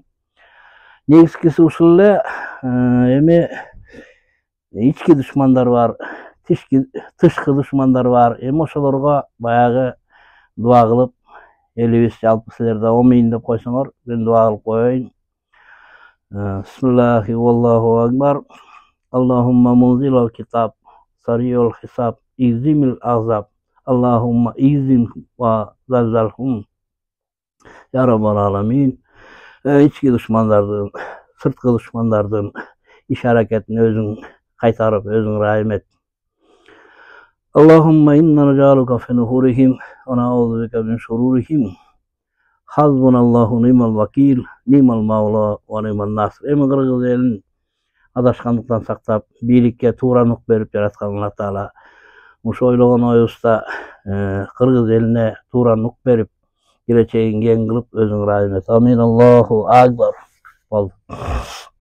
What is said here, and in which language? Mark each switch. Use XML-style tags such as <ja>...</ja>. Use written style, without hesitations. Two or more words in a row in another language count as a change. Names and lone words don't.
<ky>Негизгиси ушул эле. Эми ички душмандар бар, тышкы душмандар бар. Эми ошолорго баягы дуа кылып, элибиз жалпы силер да омин деп койсоңор, мен дуа кылып коеюн.</ky> <ar>بسم الله والله أكبر. اللهم منزل الكتاب، سريع الحساب، هازم الأحزاب. اللهم اهزمهم وزلزلهم. يا رب العالمين.</ar> <ky>Ички душмандардын, сырткы душмандардын иш аракетин өзүң кайтарып, өзүң райым эт.</ky> <ar>اللهم إنا نجعلك في نحورهم ونعوذ بك من شرورهم. حسبنا الله نعم الوكيل، نعم المولى ونعم النصير.</ar> <ky>Эми кыргыз элин адашкандыктан сактап, бийликке туура нук берип жараткан Аллах Таала ушу ойлогон оюбузда кыргыз элине туура нук берип, келечегин кең кылып өзүң ырайым эт.</ky> <ar>آمين. الله أكبر.</ar> <ky>Болду.</ky>